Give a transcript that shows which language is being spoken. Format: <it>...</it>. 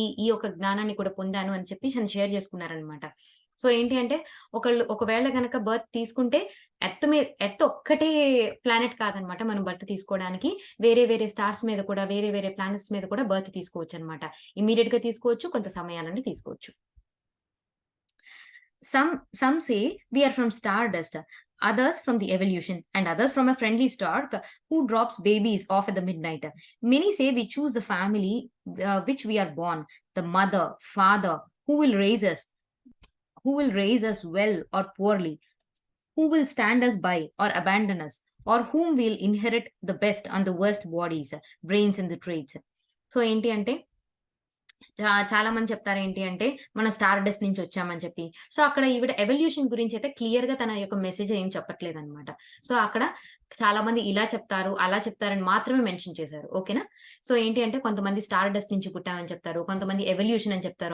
<te>ఈ యొక్క జ్ఞానాన్ని కూడా పొందాను అని చెప్పి తను షేర్ చేసుకున్నారనమాట. సో, ఏంటి అంటే ఒకవేళ గనక బర్త్ తీసుకుంటే ఎర్త్ ఒక్కటే ప్లానెట్ కాదనమాట మనం బర్త్ తీసుకోవడానికి. వేరే వేరే స్టార్స్ మీద కూడా వేరే వేరే ప్లానెట్స్ మీద కూడా బర్త్ తీసుకోవచ్చనమాట. ఇమ్మీడియేట్‌గా తీసుకోవచ్చు. కొంత సమయాన్ని తీసుకోవచ్చు.</te> <en>Some say we are from stardust, others from the evolution, and others from a friendly star who drops babies off at the midnight. Many say we choose the family which we are born, the mother, father, who will raise us well or poorly, who will stand us by or abandon us, or whom will inherit the best and the worst bodies, brains and the traits. So</en> <te>ఏంటి అంటే చాలా మంది చెప్తారేంటి అంటే, మనం star dust నుంచి వచ్చామని చెప్పి. So, అక్కడ ఈవిడ ఎవల్యూషన్ గురించయితే క్లియర్‌గా తన యొక్క మెసేజ్ ఏం చెప్పట్లేదనమాట. సో, అక్కడ చాలా మంది ఇలా చెప్తారు, అలా చెప్తారని మాత్రమే మెన్షన్ చేశారు. ఓకేనా? సో, ఏంటి అంటే కొంతమంది స్టార్ డస్ట్ నుంచి పుట్టామని చెప్తారు. కొంతమంది ఎవల్యూషన్ అని చెప్తారు.</te>